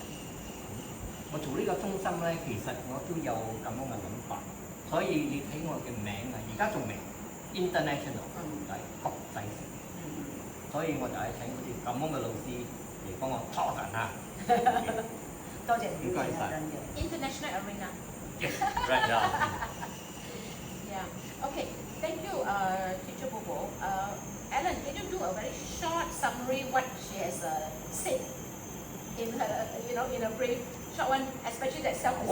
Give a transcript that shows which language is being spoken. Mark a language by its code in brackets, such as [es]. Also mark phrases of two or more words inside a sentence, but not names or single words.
[yue] 我做呢個中心咧，其實我都有咁樣嘅諗法，所以你睇我嘅名啊，而家仲未 international 係國際性，所以我就係請嗰啲咁樣嘅老師嚟幫我拖人啊。多謝你表示係真嘅。 [en] International arena. Yes, right, yeah. Yeah. Okay. Thank you, Teacher Bobo. Ellen, can you do a very short summary what she has said in her, in a brief short one, especially that self-discipline?